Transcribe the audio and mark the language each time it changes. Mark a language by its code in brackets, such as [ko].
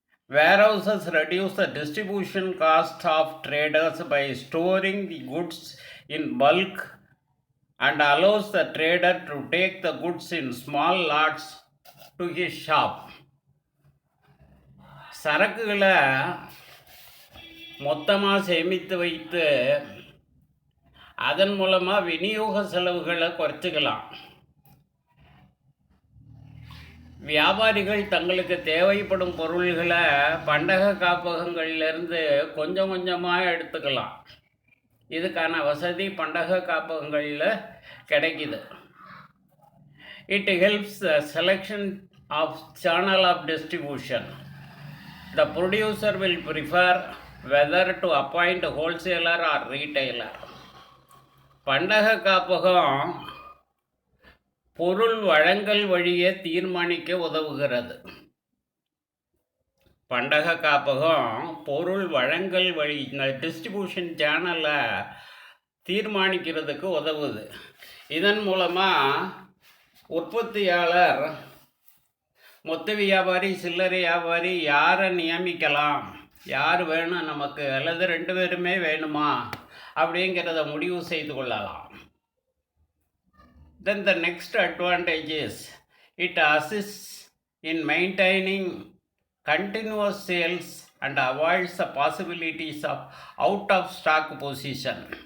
[en] Warehouses reduce the distribution cost of traders by storing the goods in bulk and allows the trader to take the goods in small lots to his shop. [ta] சரக்குகளை மொத்தமாக சேமித்து வைத்து அதன் மூலமாக விநியோக செலவுகளை குறைச்சிக்கலாம். வியாபாரிகள் தங்களுக்கு தேவைப்படும் பொருள்களை பண்டக காப்பகங்களிலிருந்து கொஞ்சம் கொஞ்சமாக எடுத்துக்கலாம். இதுக்கான வசதி பண்டக காப்பகங்களில் கிடைக்குது. [en] It helps the selection of channel of distribution. The producer will prefer whether to appoint a wholesaler or retailer. [ta] பண்டக காப்பகம் பொருள் வழங்கல் வழியை தீர்மானிக்க உதவுகிறது. பண்டக காப்பகம் பொருள் வழங்கல் வழி டிஸ்ட்ரிபியூஷன் சேனலை தீர்மானிக்கிறதுக்கு உதவுது. இதன் மூலமாக உற்பத்தியாளர் மொத்த வியாபாரி சில்லறை வியாபாரி யாரை நியமிக்கலாம், யார் வேணும் நமக்கு அல்லது ரெண்டு பேருமே வேணுமா அப்படிங்கிறத முடிவு செய்து கொள்ளலாம். [en] Then the next advantage is it assists in maintaining continuous sales and avoids the possibilities of out of stock position.